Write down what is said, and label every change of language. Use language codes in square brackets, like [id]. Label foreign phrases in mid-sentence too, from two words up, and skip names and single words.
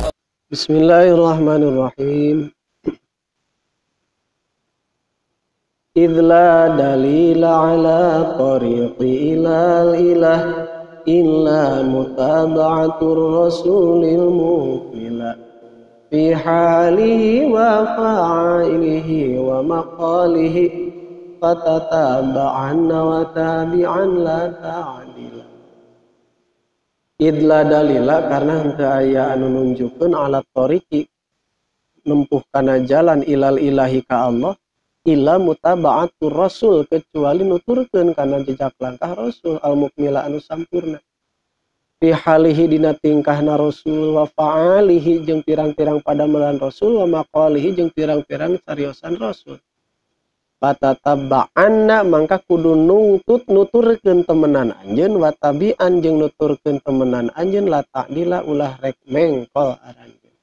[ar] بسم الله الرحمن الرحيم. إذ لا دليل على طريق إلى الإله إلا متابعة الرسول المكمل في حاله وفاعله ومقاله فتتبعن وتابعا لا تعادلا. إذ لا دليل [su] karena henteu aya anu nunjukkeun [ar] على طريق [su] nempuhkana jalan [ar] إلى الإله [su] ka Allah illa [ar] متابعة الرسول [su] kecuali nuturkeun kana jejak langkah rasul [ar] المكمل [su] anu sampurna [ar] في حاله [su] dina tingkahna rasul [ar] وأفعاله [su] jeung pirang-pirang padamelan rasul [ar] ومقاله [su] jeung pirang-pirang cariosan rasul patatabba'anna mangka kudu nungtut nuturkeun temenan anjeun [ar] وتابعا [su] jeung nuturkeun temenan anjeun [ar] لا تعدلا [su] ulah rek mengkol aranjeun.